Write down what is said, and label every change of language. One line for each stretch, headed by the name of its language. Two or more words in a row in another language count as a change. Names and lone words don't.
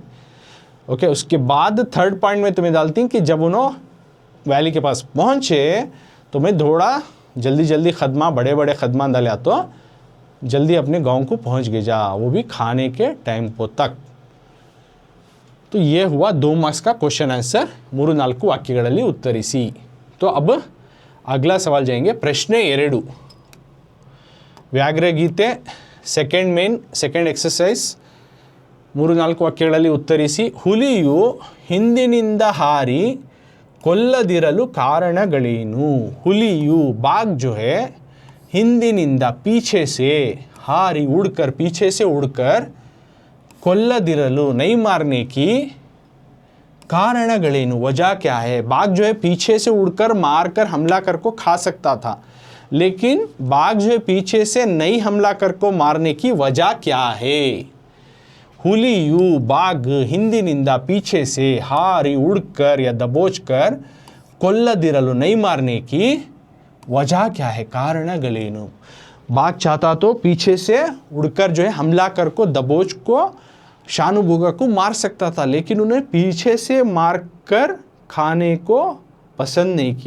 Hindi: ओके, उसके बाद थर्ड पॉइंट में तुम्हें डालती कि जब उन्होंने वैली के पास पहुँचे तो मैं थोड़ा जल्दी जल्दी कदमा, बड़े बड़े कदमा डाला तो जल्दी अपने गांव को पहुँच गए जा, वो भी खाने के टाइम को तक। तो ये हुआ 2 मार्क्स का
English: question answer,
Kannada: 3-4 ವಾಕ್ಯಗಳಲ್ಲಿ ಉತ್ತರಿಸಿ।
Hindi: तो अब अगला सवाल जाएंगे, प्रश्ನೆ 2,
Kannada: ವ್ಯಾಘ್ರಗೀತೆ
English: second exercise,
Kannada: 3-4 ವಾಕ್ಯಗಳಲ್ಲಿ ಉತ್ತರಿಸಿ। ಹುಲಿಯು ಹಿಂದಿನಿಂದ ಹಾರಿ ಕೊಲ್ಲದಿರಲು ಕಾರಣಗಳೇನು.
Hindi: ಹುಲಿಯು बाघ जो है ಹಿಂದಿನಿಂದ पीछे से हारी उड़कर पीछे से उड़कर ಕೊಲ್ಲದಿರಲು नहीं मारने की कारणಗಳೇನು, वजह क्या है. बाघ जो है पीछे से उड़कर मारकर हमला कर को खा सकता था, लेकिन बाघ जो है पीछे से नहीं हमला कर को मारने की वजह क्या है. ಹುಲಿಯು बाघ ಹಿಂದಿನಿಂದ पीछे से हारी उड़कर या दबोचकर ಕೊಲ್ಲದಿರಲು नहीं मारने की वजह क्या है, कारणಗಳೇನು. बाघ चाहता तो पीछे से उड़कर जो है हमला कर को दबोच को शानुभोगा को मार सकता था, लेकिन उन्हें पीछे से मारकर खाने को पसंद नहीं किया.